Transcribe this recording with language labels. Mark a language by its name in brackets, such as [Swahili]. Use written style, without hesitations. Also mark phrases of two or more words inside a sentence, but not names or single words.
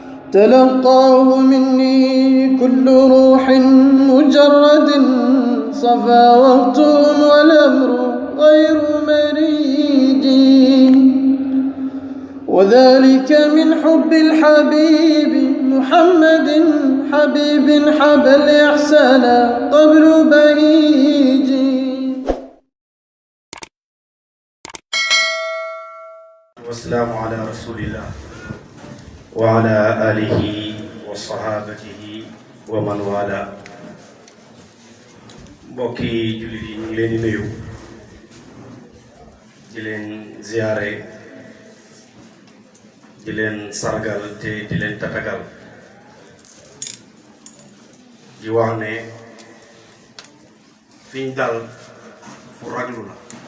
[Arabic] تلقاه مني كل روح مجرد صفا وقتهم والأمر غير مريج وذلك من حب الحبيب محمد حبيب حب الإحسان قبل بهيج. والسلام على رسول الله وعلى آله وصحابته ومن والاه. [Wolof] mbokki jullit yi ñu ngi leen di nuyu di leen ziyaare di leen sargal te di leen tatagal di wax ne fiñ dal fu raglu la.